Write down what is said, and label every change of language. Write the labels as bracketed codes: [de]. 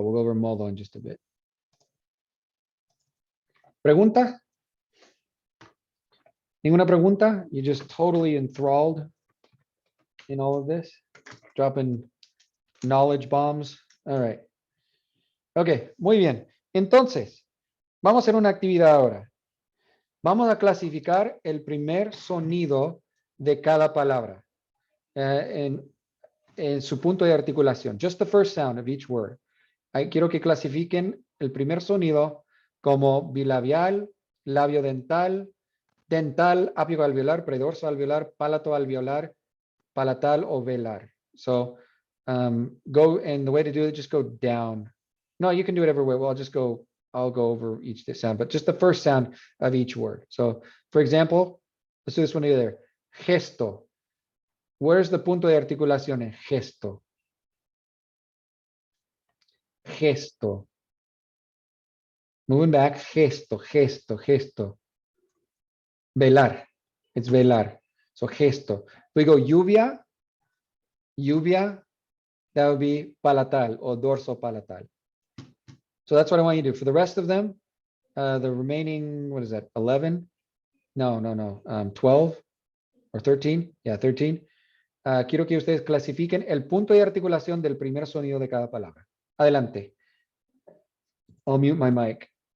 [en] We'll go over modo in just a bit. [es] ¿Pregunta? ¿Ninguna pregunta? [en] You're just totally enthralled in all of this? Dropping knowledge bombs. All right. Ok, [es] muy bien. Entonces, vamos a hacer una actividad ahora. Vamos a clasificar el primer sonido de cada palabra en su punto de articulación. [en] Just the first sound of each word. [es] Quiero que clasifiquen el primer sonido como bilabial, labio dental, dental, ápico alveolar, predorso alveolar, palato alveolar, palatal o velar. [en] So go, and the way to do it, just go down. No, you can do it every way. Well, I'll go over each sound, but just the first sound of each word. So for example, let's do this one together. Gesto. Where's the [es] punto de articulación en gesto? [en] Gesto. Moving back, gesto, gesto, gesto. Velar. It's velar. So gesto. We go lluvia, lluvia, that would be palatal or dorso palatal. So that's what I want you to do. For the rest of them, the remaining, what is that, 11? No, 12 or 13. Yeah, 13. [es] Quiero que ustedes clasifiquen el punto de articulación del primer sonido de cada palabra. Adelante. [en] I'll mute my mic.